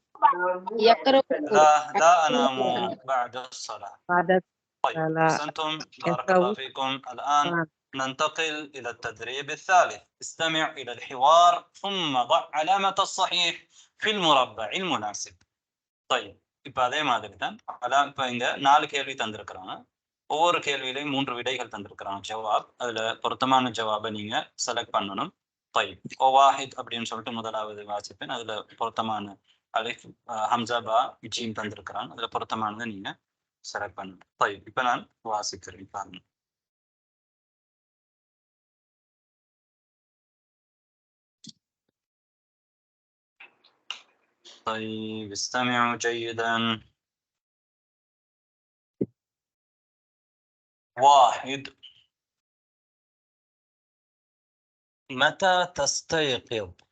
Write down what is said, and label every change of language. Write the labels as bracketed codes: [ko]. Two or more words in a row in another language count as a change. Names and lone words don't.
[ar] لا أنام بعد الصلاة. طيب أحسنتم بارك الله فيكم. الآن ننتقل إلى التدريب الثالث. استمع إلى الحوار ثم ضع علامة الصحيح في المربع المناسب. [ta] طيب இப்போ அதே மாதிரி தான் இப்போ இங்க 4 கேள்வி தந்திருக்கிறாங்க. ஒவ்வொரு கேள்வியிலையும் 3 விடைகள் தந்திருக்கிறாங்க ஜவாப். அதுல பொருத்தமான ஜவாபை நீங்க செலக்ட் பண்ணணும். طيب வாஹித் அப்படின்னு சொல்லிட்டு முதலாவது வாசிப்பேன். அதுல பொருத்தமான [ar] ألف همزة باء جيم [ta] தந்திருக்கிறாங்க. அதுல பொருத்தமானதை நீங்க செலக்ட் பண்ணணும். طيب இப்போ நான் வாசிக்கிறேன் பாருங்க. [ar] طيب استمعوا جيدا. 1 متى تستيقظ؟